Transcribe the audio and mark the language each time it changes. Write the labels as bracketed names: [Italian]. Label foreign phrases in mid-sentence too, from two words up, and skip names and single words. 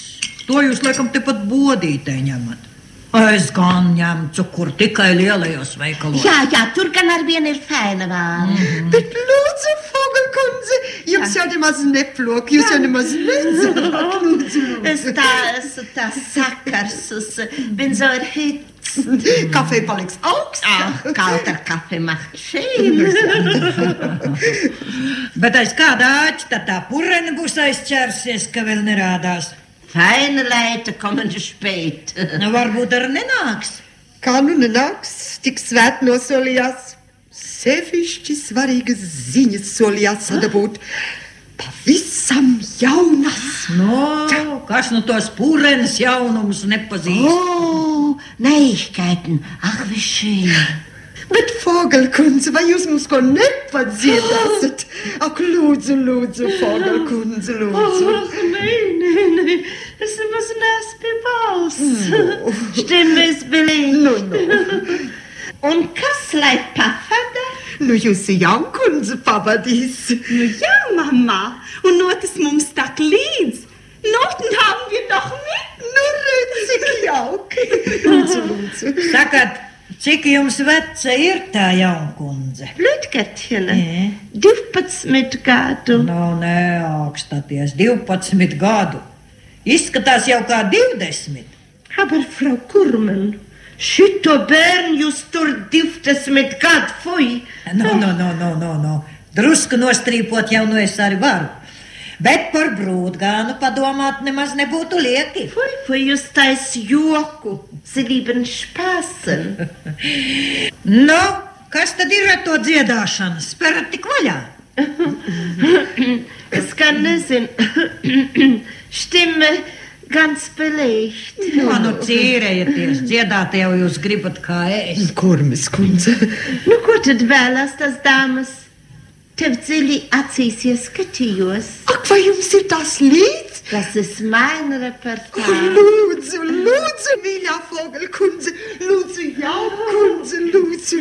[Latvian] To jūs laikam tepat bodītē ņemat. Es gan ņemu cukuru tikai lielajos veikalos. Jā, tur gan ar vienu ir feina vāra. Bet lūdzu, Fogelkundze, jums jau nemaz neplok, jūs jau nemaz nezināt, lūdzu. Es tā esmu tā sakarsus, [German] bin so erhitzt. [Latvian] Kafej paliks augsts. [German] Kalter Kaffee macht schön. [Latvian] Bet aiz kādā āķta tā purene būs aizķērsies, ka vēl nerādās. [German] Feine Leute kommen spät. [Latvian] Varbūt arī nenāks. Kā nu nenāks, tik svēt nosolījās. Sevišķi svarīgas ziņas solījās sadabūt. Pavisam jaunas. No, kas nu tos purenes jaunumus nepazīst? [German] Neuigkeiten. Ach, wie schön. [Latvian] Bet, Fogelkundze, vai jūs mums ko nepadziedāsiet? Ak, lūdzu, Fogelkundze, lūdzu. Nē. Es nemaz neesmu pie balss. [German] Stimme ist belegt. [Latvian] Un kas lai pavada? Nu, jūsu jaunkundze pavadīs. Nu jā, mamma. Un notis mums tak līdz. [German] Noten haben wir doch mit. [Latvian] Nu, redz, cik jauki. Lūdzu. Sakat, cik jums veca ir tā jaunkundze? Blutgatjene. 12 gadu. Nu, neaugstaties, 12 gadu. Izskatās jau kā 20. [German] Aber, Frau Kurman, [Latvian] šito bērnu jūs tur 20 gadu, fui. No. Drusku nostrīpot jau nu es arī varu. Bet par brūdgānu padomāt nemaz nebūtu lieki. Fui, jūs tais joku. [German] Sie lieben Spaßen. [Latvian] Nu, kas tad ir ar to dziedāšanu? Sperat tik vaļā. Es gan nezinu. [German] Stimme ganz belegt. [Latvian] Nu, cīrējieties, dziedāt jau jūs gribat kā es. Kurmis kundze. Nu, ko tad vēlās tas dāmas? Tev dziļi acīs ieskatījos. Ak, vai jums ir tas līdz? Tas ir mein repertārs. Lūdzu, mīļā Fogelkundze. Lūdzu, jaunkundze, lūdzu.